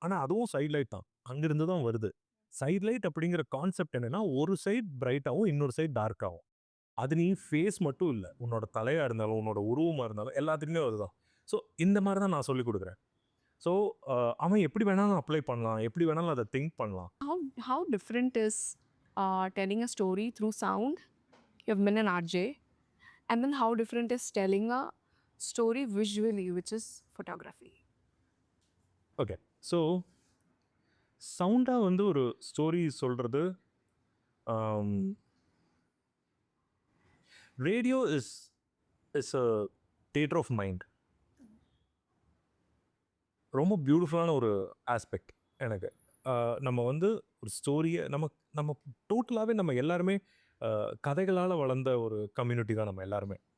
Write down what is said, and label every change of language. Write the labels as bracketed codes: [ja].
[ta] ஆனால் அதுவும் side light தான், அங்கேருந்து தான் வருது. சைட் லைட் அப்படிங்கிற கான்செப்ட் என்னென்னா, ஒரு சைட் பிரைட்டாகவும் இன்னொரு சைட் டார்க்காகும். அது நீ ஃபேஸ் மட்டும் இல்லை, உன்னோட தலையாக இருந்தாலும் உன்னோட உருவமாக இருந்தாலும் எல்லாத்துக்குமே அதுதான். ஸோ இந்த மாதிரி தான் நான் சொல்லிக் கொடுக்குறேன். ஸோ அவன் எப்படி வேணாலும் அப்ளை பண்ணலாம், எப்படி வேணாலும் அதை திங்க் பண்ணலாம். [en] How different is telling a story through sound? You've been an RJ. And then how different is telling a story visually, which is photography? [ta] Okay, so சவுண்டாக வந்து ஒரு ஸ்டோரி சொல்கிறது, [en] Radio is a theatre of mind. [ta] ரொம்ப பியூட்டிஃபுல்லான ஒரு aspect எனக்கு. நம்ம வந்து ஒரு ஸ்டோரியை நம்ம டோட்டலாகவே நம்ம எல்லாருமே கதைகளால் வளர்ந்த ஒரு கம்யூனிட்டி தான் நம்ம எல்லாருமே.